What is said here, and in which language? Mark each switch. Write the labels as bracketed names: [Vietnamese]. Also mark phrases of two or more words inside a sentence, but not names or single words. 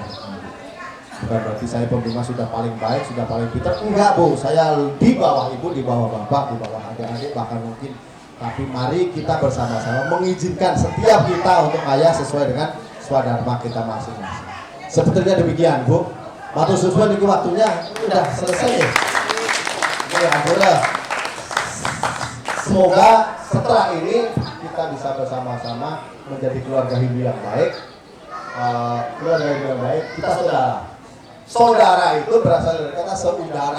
[Indonesian] Bukan berarti saya pembina sudah paling baik, sudah paling pintar. Enggak Bu, saya di bawah ibu, di bawah bapak, di bawah adik-adik, bahkan mungkin. Tapi mari kita bersama-sama mengizinkan setiap kita untuk ayah sesuai dengan swadharma kita masing-masing. Sepertinya demikian Bu. [Javanese] Matur suwun, [Indonesian] ini waktunya sudah selesai. Ya, semoga setelah ini kita bisa bersama-sama menjadi keluarga Hindu yang baik. Keluarga Hindu yang baik, kita saudara. Saudara itu berasal dari kata seudara.